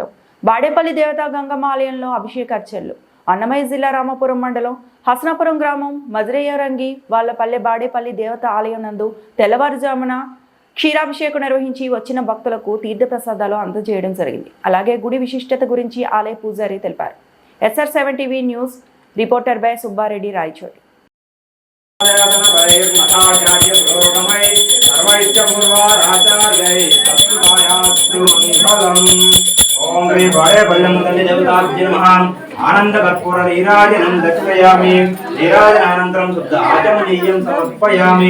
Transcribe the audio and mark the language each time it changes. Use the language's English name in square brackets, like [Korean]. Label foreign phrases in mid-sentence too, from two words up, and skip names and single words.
[Telugu] బాడేపల్లి దేవతా గంగమ్మ ఆలయంలో అభిషేక అర్చనలు. అన్నమయ్య జిల్లా రామాపురం మండలం హసనాపురం గ్రామం మజిరేయరంగి వాళ్ళపల్లె బాడేపల్లి దేవతా ఆలయం నందు తెల్లవారుజామున క్షీరాభిషేకం నిర్వహించి వచ్చిన భక్తులకు తీర్థప్రసాదాలు అందజేయడం జరిగింది. అలాగే గుడి విశిష్టత గురించి ఆలయ పూజారి తెలిపారు. SR7 [English] TV news reporter by [Telugu] సుబ్బారెడ్డి రాయచోటి. [Sanskrit] ओम श्री बाड़ेपल्ली देवताभ्ये नमः। आनंद कर्पूर नीराजनं दर्शयामि। नीराजनानन्तरं शुद्ध आचमनीयं समर्पयामि।